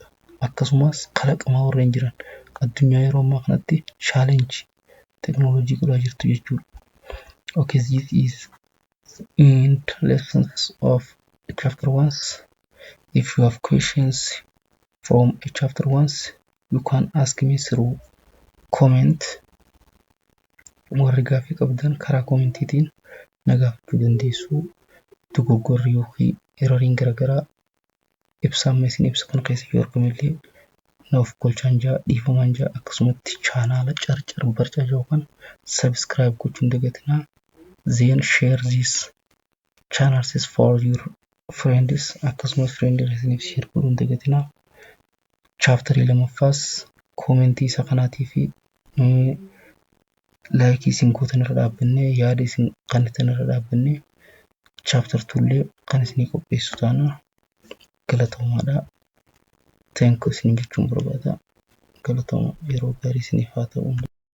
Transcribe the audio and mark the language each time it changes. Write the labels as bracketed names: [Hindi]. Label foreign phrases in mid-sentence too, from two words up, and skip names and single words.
[Oromo] Akkasumas kalaqamaa warreen jiran addunyaa yeroo ammaa kanatti challenge teknooloojii godhaa jirtu jechuudha. [English] Okay, this is in lessons of chapter 1. If you have questions from chapter 1, you can ask me through comment. [Oromo] Warri gaaffii qabdan karaa koomentiitiin na gaafachuu dandeessu. Dogoggorri yookiin erroriin garaagaraa ibsaan meesin ibsa kan keessa yoo argamellee naaf golchaan jaa dhiifamaan jaa akkasumatti chaanaala carcar barcaa yookaan subscribe gochuun dagatinaa. [English] Then share this channels for your friends [Oromo] akkasumas friends isiniif share godhuun dagatinaa. Chapter 2 commentii isa kanaatii fi like isin gootan irra dhaabbanne yaada isin qannitan irra dhaabbanne chapter 2 illee kan isinii qopheessu taana. Galatoomaadha. [English] Thank you [Oromo] isin jechuun barbaada. Galatooma yeroo gaarii isiniif haa ta'u.